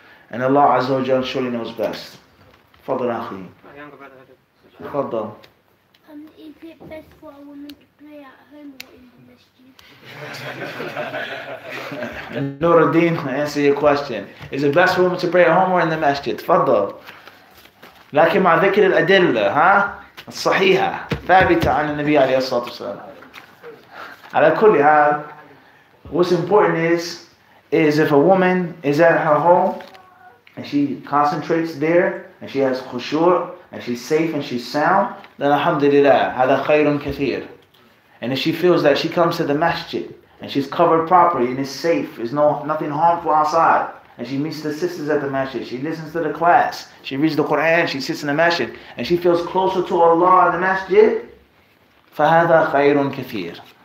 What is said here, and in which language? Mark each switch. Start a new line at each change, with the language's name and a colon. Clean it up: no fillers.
English: And Allah Azza wa Jalla surely knows best. Fadl akhi. My younger brother had a
Arabic: Fadl.
English: Is it best for a woman to pray at home or in the masjid? Nuruddin, answer your question. Is it best for a woman to pray at home or in the masjid?
Arabic: Fadl. لكن مع ذكر الأدلة الصحيحة ثابتة عن النبي عليه الصلاة والسلام.
English: على كل حال, what's important is if a woman is at her home and she concentrates there and she has khushu' and she's safe and she's sound, then alhamdulillah, هذا خير كثير. And if she feels that she comes to the masjid and she's covered properly and is safe, there's nothing harmful outside, and she meets the sisters at the masjid, she listens to the class, she reads the Quran, she sits in the masjid, and she feels closer to Allah in the masjid, فَهَذَا خَيْرٌ كَثِيرٌ.